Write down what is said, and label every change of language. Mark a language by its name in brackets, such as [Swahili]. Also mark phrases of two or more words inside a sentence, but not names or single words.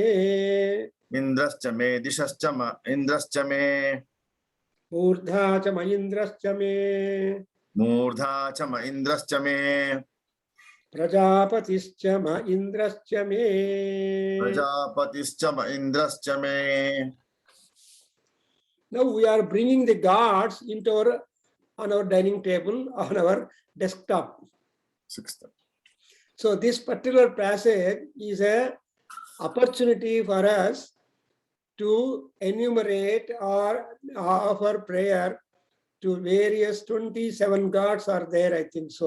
[Sanskrit] इन्द्रश्च मे। दिशश्च म इन्द्रश्च मे. ऊर्ध्वा च म इन्द्रश्च मे. मूर्धा च म इन्द्रश्च मे. प्रजापतिश्च म इन्द्रश्च मे. प्रजापतिश्च म इन्द्रश्च मे. [English] Now we are bringing the gods into on our dining table, on our desktop. Sixth. So this particular passage is a opportunity for us to enumerate or offer prayer to various 27 gods are there, I think so.